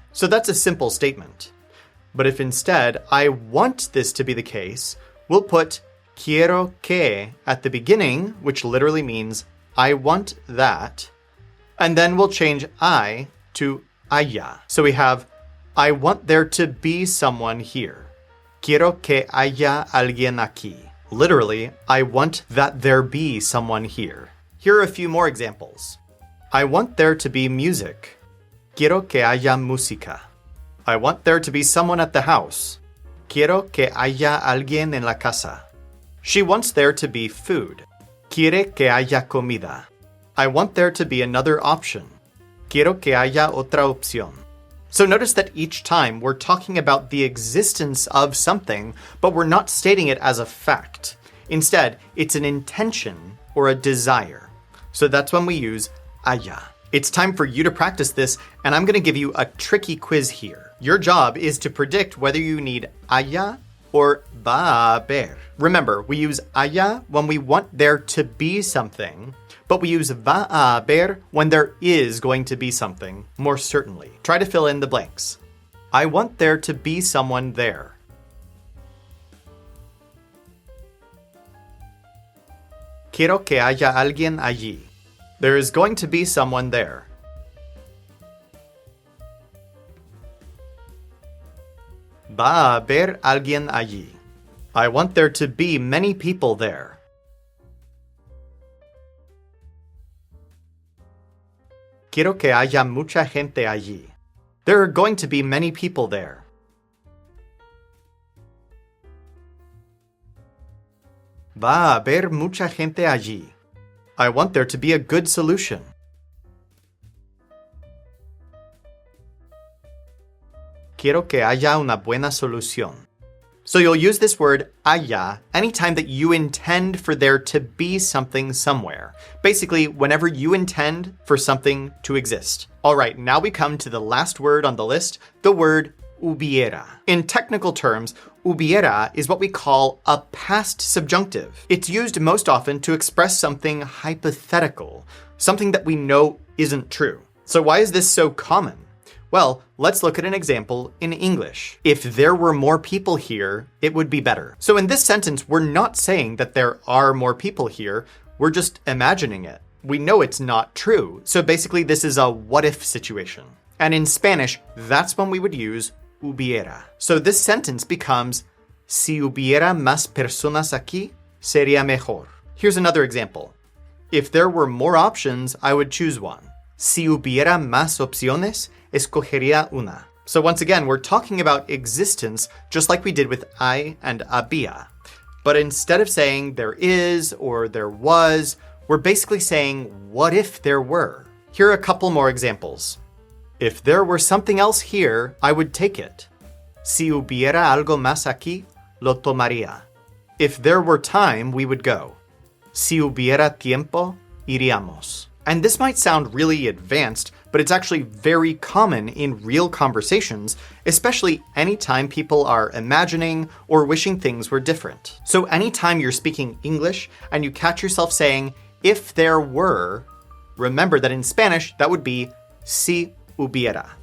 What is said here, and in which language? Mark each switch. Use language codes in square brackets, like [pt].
[en] So that's a simple statement. But if instead I want this to be the case, we'll put quiero que at the beginning, which literally means I want that, and then we'll change I to haya. So we have I want there to be someone here. [es] Quiero que haya alguien aquí. [en] Literally, I want that there be someone here. Here are a few more examples. I want there to be music. [es] Quiero que haya música. [en] I want there to be someone at the house. [es] Quiero que haya alguien en la casa. [en] She wants there to be food. [es] Quiere que haya comida. [en] I want there to be another option. [es] Quiero que haya otra opción. [en] So notice that each time we're talking about the existence of something, but we're not stating it as a fact. Instead, it's an intention or a desire. So that's when we use haya. It's time for you to practice this, and I'm going to give you a tricky quiz here. Your job is to predict whether you need haya or va a haber. Remember, we use haya when we want there to be something, but we use va a haber when there is going to be something, more certainly. Try to fill in the blanks. I want there to be someone there. [es] Quiero que haya alguien allí. [en] There is going to be someone there. [es] Va a haber alguien allí. [en] I want there to be many people there. [es] Quiero que haya mucha gente allí. [en] There are going to be many people there. [es] Va a haber mucha gente allí. [en] I want there to be a good solution. [es] Quiero que haya una buena solución. [en] So you'll use this word haya anytime that you intend for there to be something somewhere. Basically, whenever you intend for something to exist. All right, now we come to the last word on the list, the word hubiera. In technical terms, hubiera is what we call a past subjunctive. It's used most often to express something hypothetical, something that we know isn't true. So why is this so common? Well, let's look at an example in English. If there were more people here, it would be better. So in this sentence, we're not saying that there are more people here, we're just imagining it. We know it's not true, so basically this is a what-if situation. And in Spanish, that's when we would use hubiera. So this sentence becomes, [es] si hubiera más personas aquí, sería mejor. [en] Here's another example. If there were more options, I would choose one. [es] Si hubiera más opciones, escogería una. [en] So once again, we're talking about existence just like we did with I and había. But instead of saying there is or there was, we're basically saying what if there were. Here are a couple more examples. If there were something else here, I would take it. [es] Si hubiera algo más aquí, lo tomaría. [en] If there were time, we would go. [es] Si hubiera tiempo, iríamos. [en] And this might sound really advanced, but it's actually very common in real conversations, especially anytime people are imagining or wishing things were different. So anytime you're speaking English and you catch yourself saying, if there were, remember that in Spanish, that would be si hubiera.